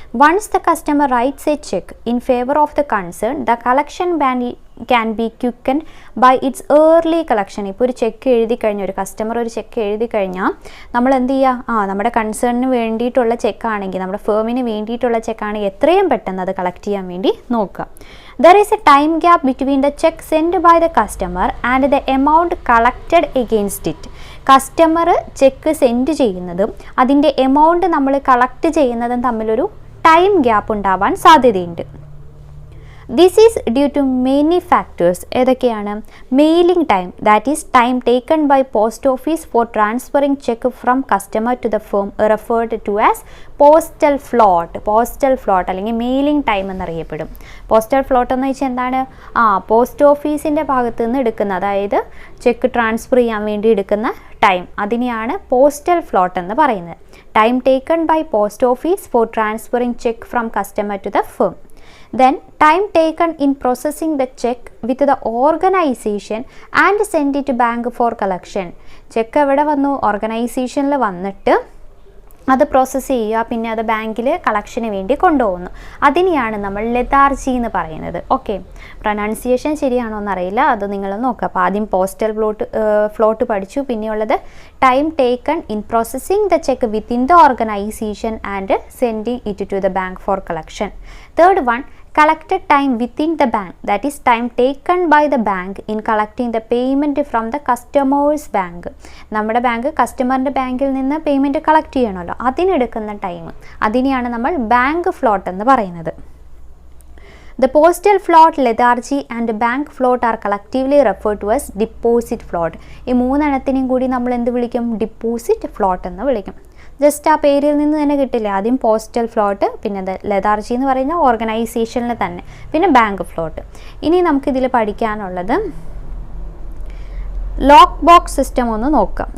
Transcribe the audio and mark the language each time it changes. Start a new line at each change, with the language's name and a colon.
English: Once the customer writes a cheque in favour of the concern, the collection can be quickened by its early collection.
Malayalam: ഇപ്പോൾ ഒരു check എഴുതി കഴിഞ്ഞാൽ, ഒരു customer ഒരു check എഴുതി കഴിഞ്ഞാൽ നമ്മൾ എന്ത് ചെയ്യുക? നമ്മുടെ കൺസേണിന് വേണ്ടിയിട്ടുള്ള ചെക്കാണെങ്കിൽ, നമ്മുടെ ഫേമിന് വേണ്ടിയിട്ടുള്ള ചെക്കാണെങ്കിൽ എത്രയും പെട്ടെന്ന് അത് കളക്ട് ചെയ്യാൻ വേണ്ടി നോക്കുക.
English: There is a time gap between the check sent by the customer and the amount collected against it.
Malayalam: Customer check send ചെയ്യുന്നതും അതിൻ്റെ എമൗണ്ട് നമ്മൾ കളക്ട് ചെയ്യുന്നതും തമ്മിലൊരു ടൈം ഗ്യാപ്പ് ഉണ്ടാവാൻ സാധ്യതയുണ്ട്.
English: This is due to many factors.
Malayalam: ഏതൊക്കെയാണ്?
English: mailing time, that is time taken by post office for transferring cheque from customer to the firm, referred to as postal float
Malayalam: അല്ലെങ്കിൽ mailing time എന്നറിയപ്പെടും. Postal float എന്ന് വെച്ചാൽ എന്താണ്? Post ഓഫീസിൻ്റെ ഭാഗത്തു നിന്ന് എടുക്കുന്ന, അതായത് ചെക്ക് ട്രാൻസ്ഫർ ചെയ്യാൻ വേണ്ടി എടുക്കുന്ന ടൈം, അതിനെയാണ് പോസ്റ്റൽ ഫ്ലോട്ട് എന്ന് പറയുന്നത്.
English: Time taken by post office for transferring cheque from customer to the firm. Then time taken in processing the check with the organization and send it to bank for collection.
Malayalam: Check എവിടെ വന്നു? ഓർഗനൈസേഷനിൽ വന്നിട്ട് അത് process ചെയ്യുക, പിന്നെ അത് ബാങ്കിൽ കളക്ഷന് വേണ്ടി കൊണ്ടുപോകുന്നു. അതിനെയാണ് നമ്മൾ ലെതാർജി എന്ന് പറയുന്നത്. ഓക്കെ, പ്രൊനൗൺസിയേഷൻ ശരിയാണോ എന്നറിയില്ല, അത് നിങ്ങൾ നോക്കുക. അപ്പോൾ ആദ്യം പോസ്റ്റൽ ഫ്ലോട്ട് പഠിച്ചു, പിന്നെയുള്ളത്
English: Time taken in processing the cheque within the organization and sending it to the bank for collection. Third one, collected time within the bank, that is time taken by the bank in collecting the payment from the customer's bank.
Malayalam: നമ്മുടെ bank കസ്റ്റമറിൻ്റെ ബാങ്കിൽ നിന്ന് payment collect ചെയ്യണമല്ലോ, അതിനെടുക്കുന്ന time, അതിനെയാണ് നമ്മൾ bank float എന്ന് പറയുന്നത്.
English: The postal float, lethargy and bank float are collectively referred to as deposit float.
Malayalam: ഈ മൂന്നെണ്ണത്തിനെയും കൂടി നമ്മൾ എന്ത് വിളിക്കും? ഡിപ്പോസിറ്റ് ഫ്ലോട്ട് എന്ന് വിളിക്കും. ജസ്റ്റ് ആ പേരിൽ നിന്ന് തന്നെ കിട്ടില്ല. ആദ്യം പോസ്റ്റൽ ഫ്ലോട്ട്, പിന്നെ ലെതാർജി എന്ന് പറയുന്ന ഓർഗനൈസേഷനിൽ തന്നെ, പിന്നെ ബാങ്ക് ഫ്ലോട്ട്. ഇനി നമുക്കിതിൽ പഠിക്കാനുള്ളത് ലോക്ക് ബോക്സ് സിസ്റ്റം ഒന്ന് നോക്കാം.